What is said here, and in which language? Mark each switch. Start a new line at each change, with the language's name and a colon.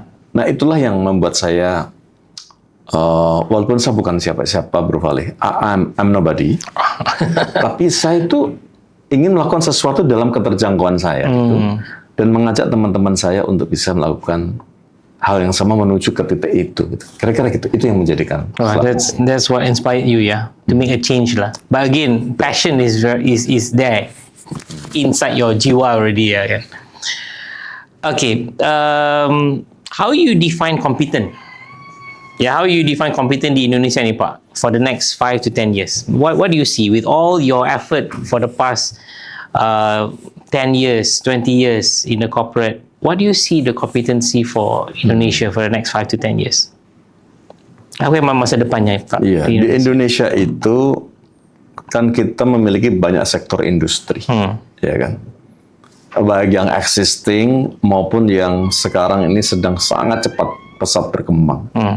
Indonesian: Nah, itulah yang membuat saya walaupun saya bukan siapa-siapa, Bro Valeh,
English: I'm nobody,
Indonesian: tapi saya itu ingin melakukan sesuatu dalam keterjangkauan saya gitu. Dan mengajak teman-teman saya untuk bisa melakukan hal yang sama menuju ke titik itu. Gitu. Kira-kira gitu. Itu yang menjadikan.
English: That's what inspired you, to make a change lah. But again, passion is there inside your jiwa already, kan. Okay. How you define competent? Yeah, how you define competent
Indonesian: di Indonesia ni Pak
English: for the next 5 to 10 years? What do you see with all your effort for the past 10 years, 20 years in the corporate? What do you see the competency for Indonesia for the next 5 to 10 years?
Indonesian: Apa yang masa depannya Pak? Iya, di Indonesia itu kan kita memiliki banyak sektor industri, ya kan? Baik yang existing maupun yang sekarang ini sedang sangat cepat pesat berkembang.